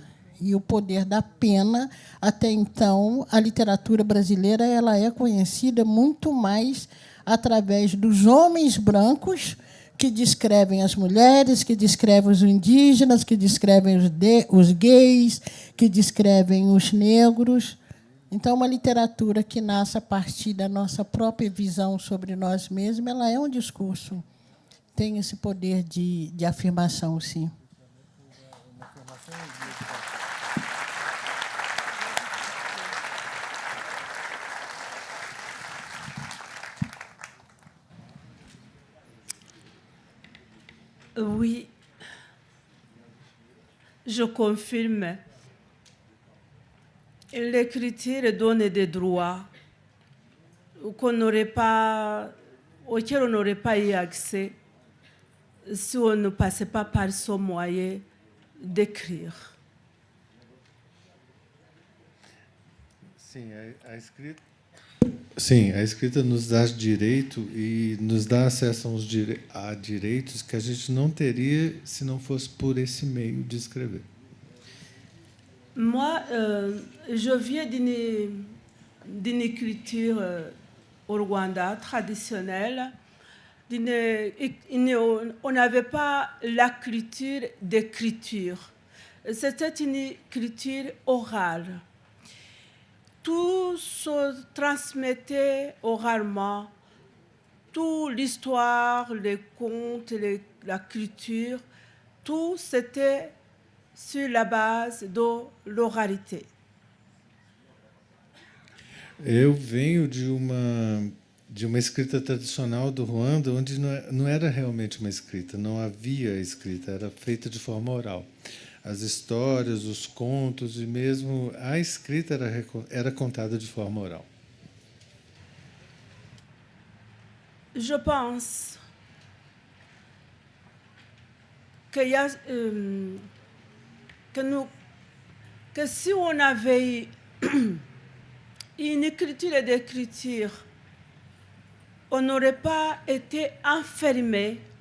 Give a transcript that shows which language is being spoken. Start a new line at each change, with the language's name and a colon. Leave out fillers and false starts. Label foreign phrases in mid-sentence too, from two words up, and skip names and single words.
Portuguese: E o poder da pena, até então, a literatura brasileira ela é conhecida muito mais através dos homens brancos que descrevem as mulheres, que descrevem os indígenas, que descrevem os gays, que descrevem os negros. Então, uma literatura que nasce a partir da nossa própria visão sobre nós mesmos, ela é um discurso, tem esse poder de afirmação, sim.
French: Oui, je confirme. L'écriture donne des droits auxquels on n'aurait pas eu accès si on ne passait pas par ce moyen d'écrire.
Portuguese: Sim, a escrita nos dá direito e nos dá acesso a direitos que a gente não teria se não fosse por esse meio de escrever.
French: Moi, je viens d'une écriture au Rwanda traditionnelle. On n'avait pas l'écriture d'écriture. C'était une écriture orale. Tout se transmettait oralement. Toute l'histoire, les contes, la culture, tout c'était sur la base de l'oralité.
Portuguese: Eu venho de uma escrita tradicional do Ruanda, onde não era realmente uma escrita, não havia escrita, era feita de forma oral. As histórias, os contos e mesmo a escrita era contada de forma oral.
French: Je pense qu'il y a, que si on avait une écriture et d'écriture, on n'aurait pas été enfermé,